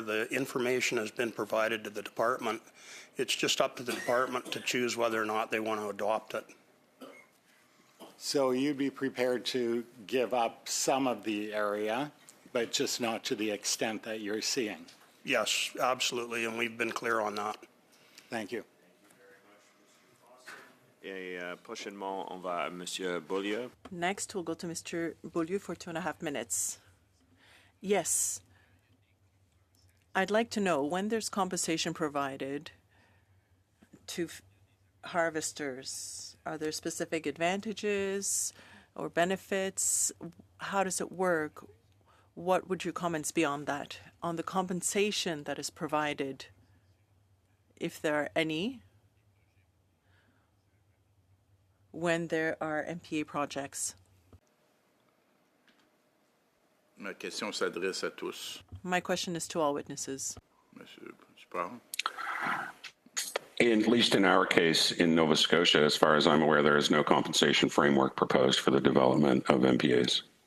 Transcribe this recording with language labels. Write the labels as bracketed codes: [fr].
[en] The information has been provided to the department. It's just up to the department to choose whether or not they want to adopt it. So you'd be prepared to give up some of the area, but just not to the extent that you're seeing? Yes, absolutely, and we've been clear on that. Thank you. [fr] Et prochainement, on va à Monsieur Beaulieu. [en] Next, we'll go to Mr. Beaulieu for 2.5 minutes. Yes. I'd like to know, when there's compensation provided to harvesters, are there specific advantages or benefits? How does it work? What would your comments be on that, on the compensation that is provided, if there are any, when there are MPA projects? [fr] Ma question s'adresse à tous. [en] My question is to all witnesses. [fr] Monsieur Sproul. [en] At least in our case in Nova Scotia, as far as I'm aware, there is no compensation framework proposed for the development of MPAs.